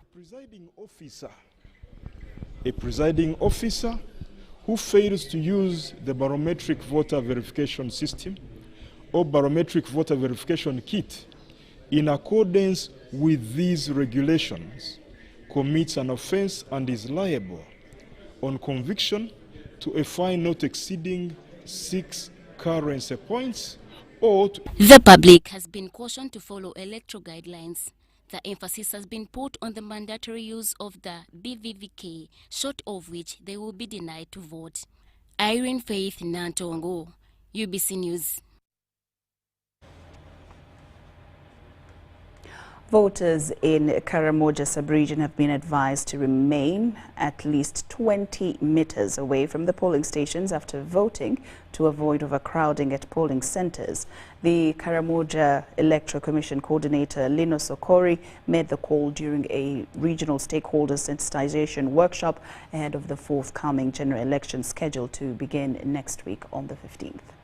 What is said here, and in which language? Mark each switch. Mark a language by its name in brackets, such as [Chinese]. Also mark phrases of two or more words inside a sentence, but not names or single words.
[English] A presiding officer who fails to use the biometric voter verification system or biometric voter verification kit in accordance with these regulations commits an offense and is liable on conviction to a fine not exceeding 6 currency points or to... The public has been cautioned to follow electoral guidelines. The emphasis has been put on the mandatory use of the BVVK, short of which they will be denied to vote. Irene Faith Nantongo, UBC News. Voters in Karamoja sub-region have been advised to remain at least 20 meters away from the polling stations after voting to avoid overcrowding at polling centers. The Karamoja Electoral Commission coordinator Lino Sokori made the call during a regional stakeholder sensitization workshop ahead of the forthcoming general election scheduled to begin next week on the 15th.